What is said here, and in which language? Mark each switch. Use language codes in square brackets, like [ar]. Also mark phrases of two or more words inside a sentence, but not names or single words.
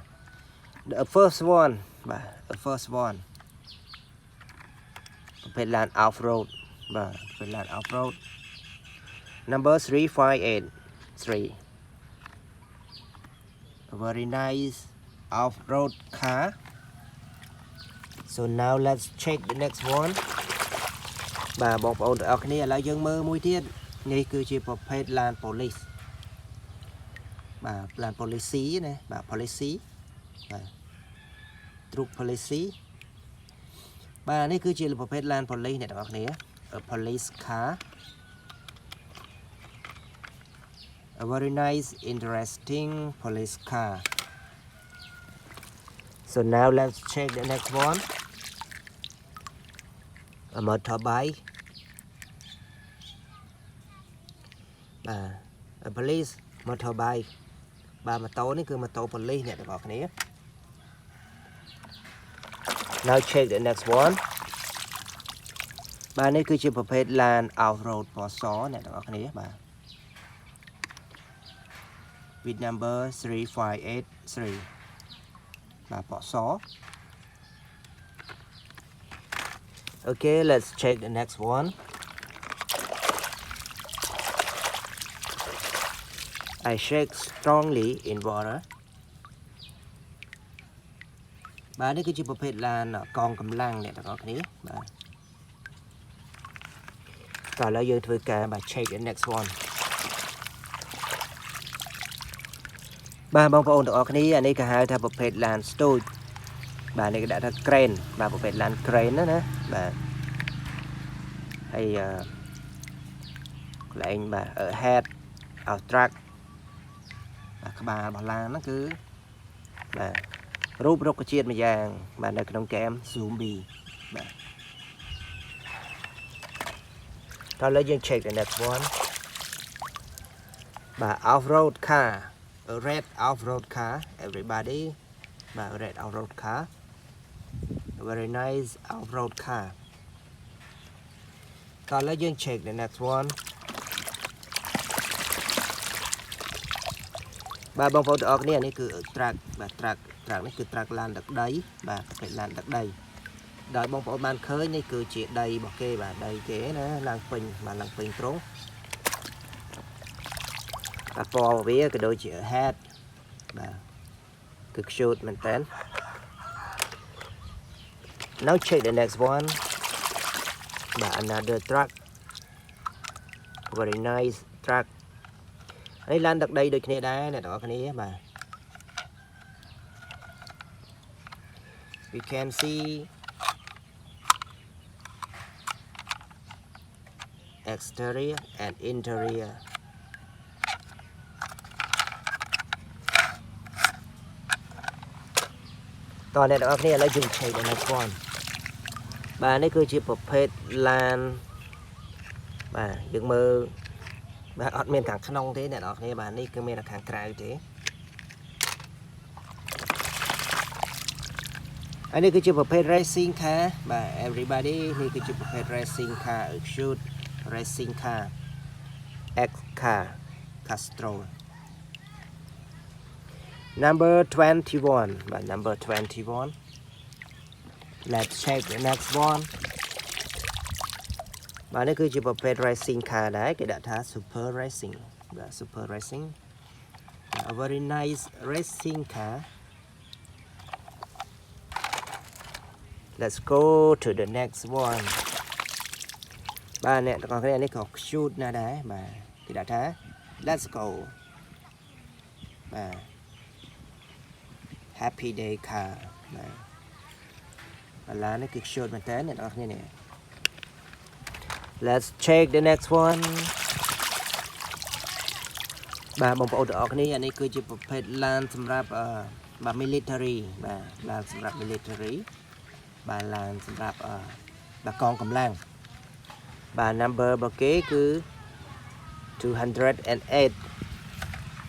[en] The first one, Mobilen off-road, number 3583. A very nice off-road car. So now let's check the next one. [km] បងប្អូនទាំងអស់គ្នាឥឡូវយើងមើលមួយទៀតនេះគឺជាប្រភេទឡានប៉ូលីសឡានប៉ូលីសណាប៉ូលីសTruk ប៉ូលីសនេះគឺជាប្រភេទឡានប៉ូលីសអ្នកទាំងអស់គ្នា [en] A police car. A very nice, interesting police car. So now let's check the next one. A motorbike. A police motorbike. [km] ម៉ូតូនេះគឺម៉ូតូប៉ូលីសអ្នកទាំងអស់គ្នា [en] Now check the next one. [km] នេះគឺជាប្រភេទឡាន off-road ពណ៌សអ្នកទាំងអស់គ្នា [en] with number 3583 [km] ពណ៌ស [en] Okay, let's check the next one. I shake strongly in water. [km] នេះគឺជាប្រភេទឡានកងកម្លាំងអ្នកទាំងអស់គ្នាតោះឥឡូវយើងធ្វើការ [en] check the next one. [km] បងប្អូនទាំងអស់គ្នាអានេះគេហៅថាប្រភេទឡានស្ទូចនេះគេដាក់ថា crane ប្រភេទឡាន crane ណាហើយកន្លែងhead ឲ្យ truck ក្បាលរបស់ឡានហ្នឹងគឺរូបរុក្ខជាតិមួយយ៉ាងនៅក្នុងហ្គេម Zombie តោះឥឡូវយើង [en] check the next one. Off-road car. A red off-road car, everybody. Red off-road car. A very nice off-road car. So let's check the next one. [km] បងប្អូនទាំងអស់គ្នានេះគឺ [en] truck truck [km] នេះគឺ truck ឡានដឹកដីប្រភេទឡានដឹកដីដោយបងប្អូនបានឃើញនេះគឺជាដីរបស់គេដីគេណាឡើងពេញត្រង់ពណ៌វាក៏ដូចជា head គឺខ្ជូតមែនតើ [en] Now check the next one. Another truck. Very nice truck. [km] នេះឡានដឹកដីដូចគ្នាដែរអ្នកទាំងអស់គ្នា [en] We can see exterior and interior. [km] តោះអ្នកទាំងអស់គ្នាឥឡូវយើង [en] check the next one. [km] នេះគឺជាប្រភេទឡានយើងមើលអត់មានខាងក្នុងទេអ្នកទាំងអស់គ្នានេះគឺមានខាងក្រៅទេនេះគឺជាប្រភេទ [en] racing car everybody [km] នេះគឺជាប្រភេទ [en] racing car shoot racing car X car Castro number 21 number 21. Let's check the next one. [km] នេះគឺជាប្រភេទ [en] racing car [km] ដែរគេដាក់ថា [en] super racing super racing a very nice racing car. Let's go to the next one. [km] អ្នកទាំងអស់គ្នានេះក៏ shoot ណាដែរគេដាក់ថា [en] let's go happy day car [km] ឡាននេះគឺ shoot មែនតើអ្នកទាំងអស់គ្នានេះ [en] Let's check the next one. [km] បងប្អូនទាំងអស់គ្នាអានេះគឺជាប្រភេទឡានសម្រាប់military ឡានសម្រាប់ military ឡានសម្រាប់កងកម្លាំងnumber របស់គេគឺ208